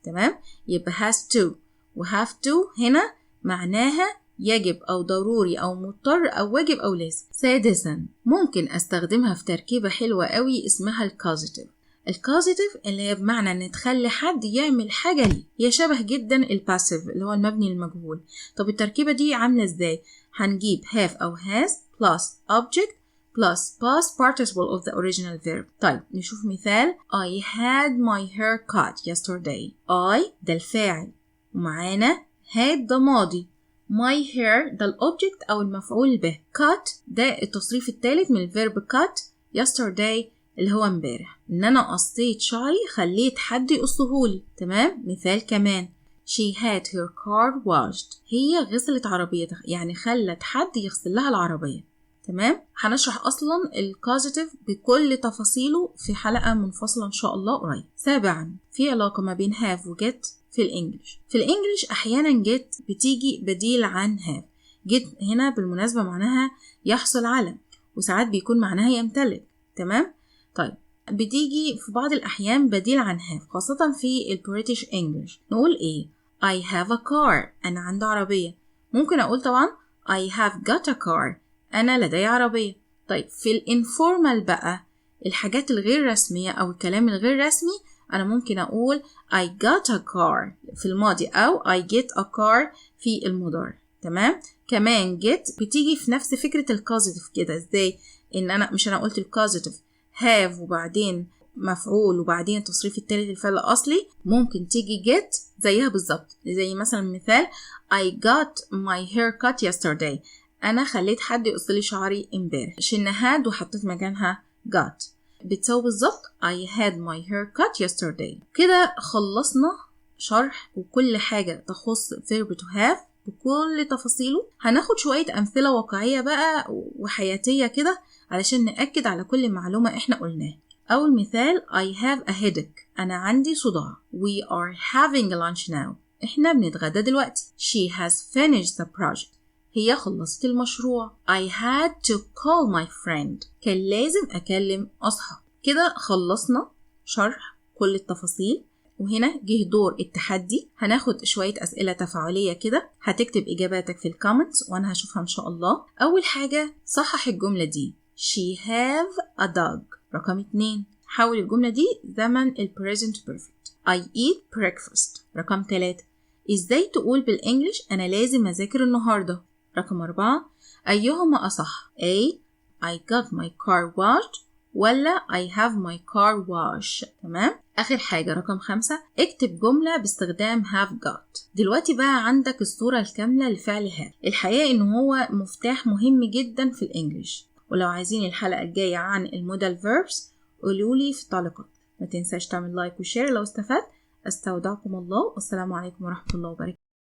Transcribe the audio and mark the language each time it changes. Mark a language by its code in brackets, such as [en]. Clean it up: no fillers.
[ar] تمام؟ يبقى has to و have to هنا معناها يجب أو ضروري أو مضطر أو واجب أو لازم. سادسا ممكن أستخدمها في تركيبة حلوة قوي اسمها الكوزيتيف. الكوزيتيف اللي هي بمعنى ان تخلي حد يعمل حاجة ليه، هي شبه جدا الباسيف اللي هو المبني للمجهول. طب التركيبة دي عاملة ازاي؟ هنجيب have أو has [en] plus object plus past participle of the original verb. [ar] طيب نشوف مثال. [en] I had my hair cut yesterday. [ar] I ده الفاعل ومعانا had ده ماضي، my hair ده الأوبجكت أو المفعول به، cut ده التصريف الثالث من الفيرب cut، yesterday اللي هو امبارح، إن أنا قصيت شعري خليت حد يقصهولي. تمام. مثال كمان. [en] She had her car washed. [ar] هي غسلت عربيتها، يعني خلت حد يغسل لها العربية. تمام. هنشرح أصلا الكوزيتيف بكل تفاصيله في حلقة منفصلة إن شاء الله قريب. سابعا، في علاقة ما بين have و get في الإنجليش. في الإنجليش أحيانا get بتيجي بديل عن have. get هنا بالمناسبة معناها يحصل على، وساعات بيكون معناها يمتلك. تمام. طيب بتيجي في بعض الأحيان بديل عن have، خاصة في البريتش إنجليش. نقول إيه؟ [en] I have a car. [ar] أنا عندي عربية. ممكن أقول طبعا [en] I have got a car. [ar] أنا لدي عربية. طيب في الانفورمال بقى، الحاجات الغير رسمية أو الكلام الغير رسمي، أنا ممكن أقول [en] I got a car [ar] في الماضي أو [en] I get a car [ar] في المضارع. تمام. كمان get بتيجي في نفس فكرة الكوزيتيف كده. إزاي؟ إن أنا مش أنا قلت الكوزيتيف have وبعدين مفعول وبعدين التصريف التالت الفعل الأصلي، ممكن تيجي get زيها بالظبط. زي مثلا مثال [en] I got my hair cut yesterday. [ar] أنا خليت حد يقصلي شعري امبارح، شلنا had وحطيت مكانها got، بتساوي بالظبط [en] I had my hair cut yesterday. [ar] كده خلصنا شرح وكل حاجة تخص verb to have بكل تفاصيله. هناخد شوية أمثلة واقعية بقى وحياتية كده علشان نأكد على كل معلومة إحنا قلناها. أول مثال [en] I have a headache. [ar] أنا عندي صداع. [en] We are having a lunch now. [ar] إحنا بنتغدى دلوقتي. [en] She has finished the project. [ar] هي خلصت المشروع. [en] I had to call my friend. [ar] كان لازم أكلم أصحاب. كده خلصنا شرح كل التفاصيل، وهنا جه دور التحدي. هناخد شوية أسئلة تفاعلية كده، هتكتب إجاباتك في الكومنتس وأنا هشوفها إن شاء الله. أول حاجة صحح الجملة دي [en] She have a dog. [ar] رقم 2 حول الجملة دي زمن ال present perfect. [en] I eat breakfast. [ar] رقم 3 إزاي تقول بالإنجليش أنا لازم أذاكر النهاردة. رقم 4 أيهما أصح [en] A I got my car washed ولا I have my car wash. [ar] تمام. آخر حاجة رقم 5 اكتب جملة باستخدام have got. دلوقتي بقى عندك الصورة الكاملة لفعل have. الحقيقة إنه هو مفتاح مهم جدا في الإنجليش، ولو عايزين الحلقة الجاية عن المودال verbs قولولي في التعليقات. ما تنساش تعمل لايك وشير لو استفدت. أستودعكم الله والسلام عليكم ورحمة الله وبركاته.